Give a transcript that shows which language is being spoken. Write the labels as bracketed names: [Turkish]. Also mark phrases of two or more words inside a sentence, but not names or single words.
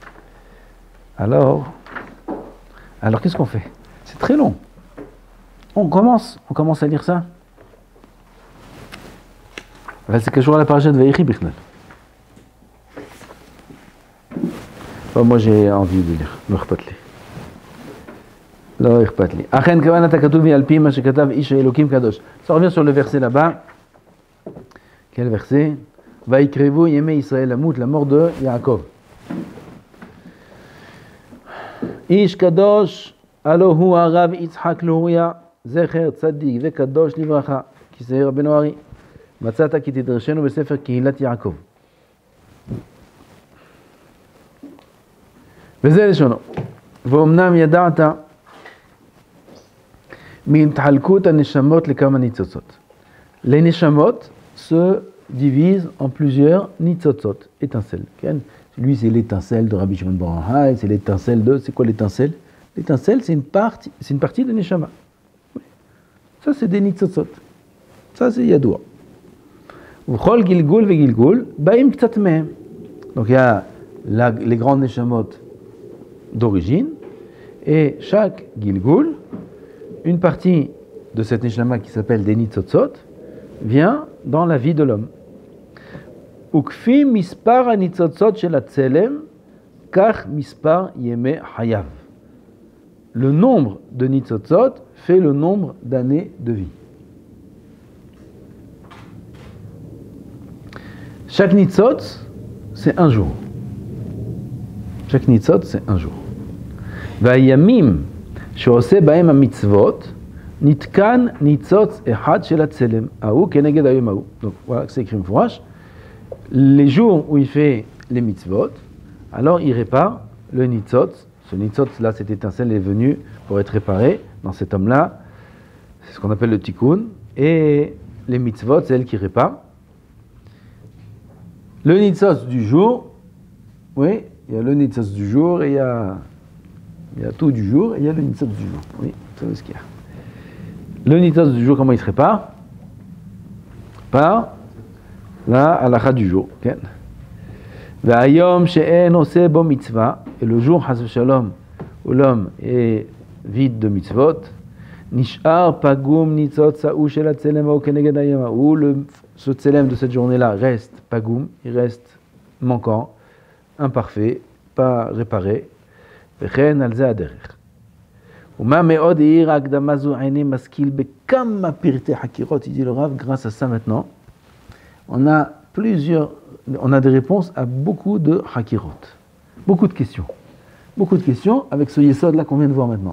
[French] Alors qu'est-ce qu'on fait? C'est très long. On commence à lire ça. C'est quel jour à la parasha de Vaïchi Bichnal. Enfin, moi j'ai envie de lire. [Hebrew] לא אכפת לי. לא אכפת לי. אכן כוונת הכתוב היא על פי מה שכתב איש האלוקים קדוש. [French] Ça revient sur le verset là-bas. Quel verset? [Hebrew] ויקרבו ימי ישראל למות, [French] la mort de Yaakov. [Hebrew] איש קדוש, הלא הוא הרב יצחק לוריה, זכר צדיק וקדוש לברכה, כיסא רבנו ארי. מצאת כי תדרשנו בספר קהילת יעקב. וזה לשונו. ואומנם ידעת מהתחלקות הנשמות לכמה ניצוצות. [French] Les neshamot se divisent en plusieurs nitzotzot, étincelles. Lui, c'est l'étincelle de Rabbi Shimon bar Yochai, c'est l'étincelle de... C'est quoi l'étincelle? L'étincelle, c'est une partie de neshama. Ça, c'est des nitzotzot. Ça, c'est yadoua. [Hebrew] וכל גלגול וגלגול באים קצת מהם. [French] Donc, il y a les grandes neshamot d'origine, et chaque gilgul, une partie de cette neshama qui s'appelle des nitzotzot, vient dans la vie de l'homme. [Hebrew] וכפי מספר הניצוצות של הצלם כך מספר ימי חייו. [French] Le nombre de nitzotzot fait le nombre d'années de vie. Chaque nitzot, c'est un jour. Chaque nitzot, c'est un jour. [Hebrew] והימים שעושה בהם המצוות נתקן ניצוץ אחד של הצלם ההוא כנגד היום ההוא. [French] Donc voilà, c'est écrit mfourash. Les jours où il fait les mitzvot, alors il répare le nitzot. Ce nitzot, là, cette étincelle est venue pour être réparée dans cet homme-là. C'est ce qu'on appelle le tikkun. Et les mitzvot, c'est elle qui répare. Le nitzot du jour, oui, il y a le nitzot du jour et il y a tout du jour et il y a le nitzot du jour. Oui, c'est ce qu'il y a. Le nitzot du jour, comment il se répare? Par la halakha du jour. [Hebrew] והיום שאין עושה בו מצוה, [French] et le jour, [Hebrew] חס ושלום, [French] où l'homme est vide de mitzvot, [Hebrew] נשאר פגום ניצוץ ההוא של הצלם ההוא כנגד היום ההוא, [French] ce tzelem de cette journée-là reste pagum, il reste manquant, imparfait, pas réparé. [Hebrew] וכן על זה הדרך. ומה מאוד האיר ההקדמה זו עיני משכיל בכמה פרטי חקירות, [French] il dit le Rav, grâce à ça maintenant, on a des réponses à beaucoup de hakirot, beaucoup de questions avec ce yesod là qu'on vient de voir maintenant.